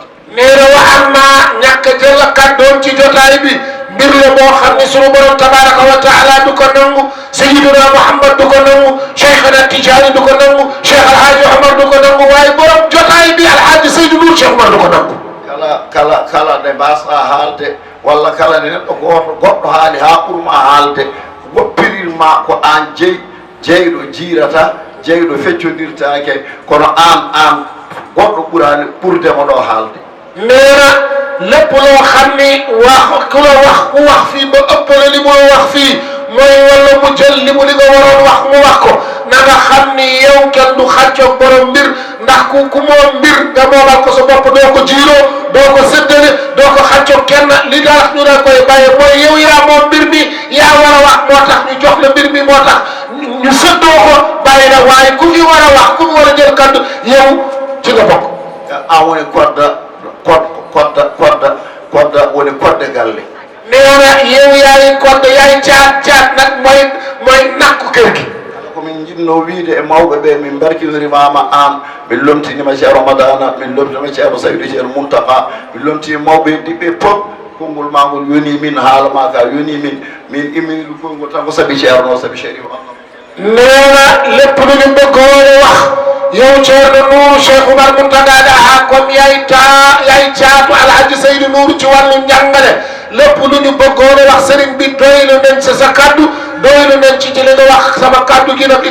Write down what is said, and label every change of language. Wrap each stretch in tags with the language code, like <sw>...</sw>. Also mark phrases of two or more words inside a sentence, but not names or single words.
<wo>nee na wa amma ñàkk jël kaddoom ci jotaay bi mbir la boo xam ne sunu borom</wo> <ar>تبارك وتعالى</ar> <wo>du ko nangu Sayyiduna Muhammad du ko nangu Cheikhana Tijaani du ko nangu Cheikh Alhaji Omar du ko nangu waaye borom jotaay bi Alhaji Seydou Nour Cheikh Omar du ko nangu.</wo> <ff>kala nde mbasɗa haalde walla kala nde neɗɗo goɗɗo haali ha ɓurma haalde woppirirma ko an jeyɗo jiirata jeyɗo feccodirtake kono an goɗɗo ɓurani ɓurdemo ɗo haalde.</ff> <wo>neena lépp loo xam ni wax ku la wax ku wax fii ba ëppale li mu wax fii mooy wala mu jël li mu li nga waroon wax mu wax ko na nga xam ni yow kenn du xàccoog borom mbir ndax ku moom mbir nga moomal ko sa bopp doo ko jiiroo doo ko séddale doo ko xàccoog kenn li tax ñu la koy bàyyi mooy yow yaa moom mbir mi yaa war a wax moo tax ñu jox la mbir mi moo tax ñu séddoo ko bàyyi la waaye ku fi war a wax ku fi war a jël kaddu yow ci nga bokk.</wo> <ff>woni kodda woni kodde galle.</ff> <wo>nee na yow yaay kodda yaay caat nag mooy nakku kër gi.</wo> <ff>komin jinno wiide e mawɓe ɓe min barkidorimama an min lomtinima ceerno Madana min lomtinima ceerno Saydou ceerno Muntaka min lomtinima mawɓe ɗiɓɓe fof konngol ma ngol yoni min haala ma ka yoni min imminiɗo konngol tan ko saabi ceerno saabi Chérif Allah.</ff> <wo>nee na lépp lu ñu bëggoon wax yow Ceerno Nour Cheikh Oumar Mountaga Daha comme yaay caatu Alhaji Seydou Nour ci wàllu njàngale lépp lu ñu bëggoon wax sëriñ bi doylu nañ sa kaddu doylu nañ ci li nga wax sama kaddu gi nag li</wo>